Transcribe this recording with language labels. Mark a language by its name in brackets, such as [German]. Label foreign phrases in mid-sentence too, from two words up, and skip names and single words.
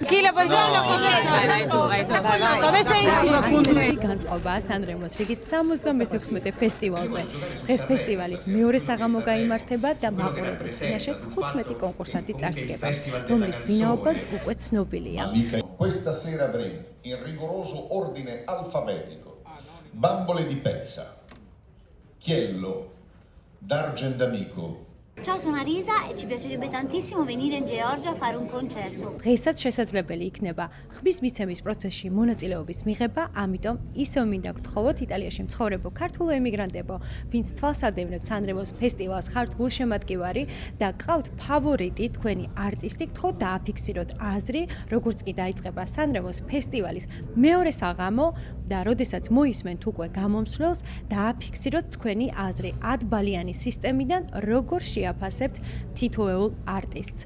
[Italian] Kila, buongiorno. Come sei? [Georgian] განწყობაა სანრემოს რიგით 76 ფესტივალზე. დღეს ფესტივალის მეორე საღამო გაიმართება და მაყურებლის წინაშე 15 კონკურსანტი წარსდგება, რომლის ვინაობაც უკვე ცნობილია. [Italian] Questa sera avremo in rigoroso ordine alfabetico Bambole di Pezza, Chiello, D'Argendamico. Ciao, sono Arisa e ci piacerebbe tantissimo venire in Georgia a fare un concerto. [Georgian] დღესაც შესაძლებელი იქნება ხმის მიცემის პროცესში მონაწილეობის მიღება, ამიტომ ისევ მინდა გთხოვოთ იტალიაში მცხოვრებო ქართულ ემიგრანტებო, ვინც თვალსადევნებთ სანრემოს ფესტივალს, ხართ გულშემატკივარი და გყავთ ფავორიტი თქვენი არტისტი, გთხოვთ დააფიქსიროთ აზრი, როგორც კი დაიწყება სანრემოს ფესტივალის მეორე საღამო და როდესაც მოისმენთ უკვე გამომსვლელს, დააფიქსიროთ თქვენი აზრი 10 ბალიანი სისტემიდან, როგორ შეაფასებთ თითოეულ არტისტს.